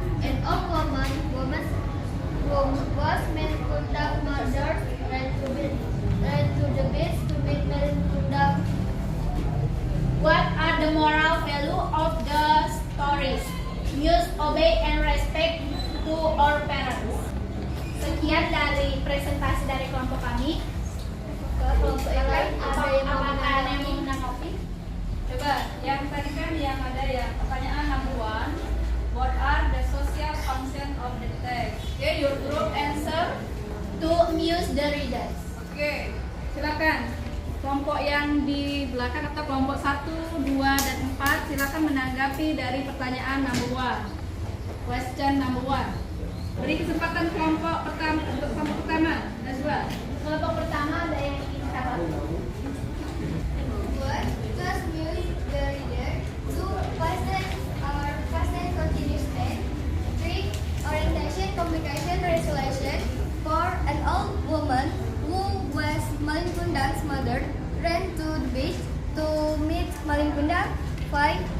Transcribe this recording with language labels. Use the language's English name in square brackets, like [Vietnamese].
[English] An old woman was Melikundang murdered, ran to the beach to meet Melikundang. What are the moral value of the stories? Use, obey, and respect to our parents. [Indonesian] Sekian dari presentasi dari kelompok kami. Ke kelompok yang lain ada yang mau menanggapi? Coba, yang tadi kan yang ada ya pertanyaan number 1. [English] What are the social function of the text? Okay, your group answer. To amuse the readers. [Indonesian] Oke, silakan. Kelompok yang di belakang atau kelompok 1, 2, dan 4 silakan menanggapi dari pertanyaan number 1. [English] Question number 1. [Indonesian] Beri kesempatan kelompok pertama. Najwa. Kelompok pertama ada yang ingin jawab. [English] What does amuse the reader? 2. Past tense continuous tense. 3. Orientation, communication, resolution. 4. An old woman who was Melikundang's mother ran to the beach to meet Melikundang. 5.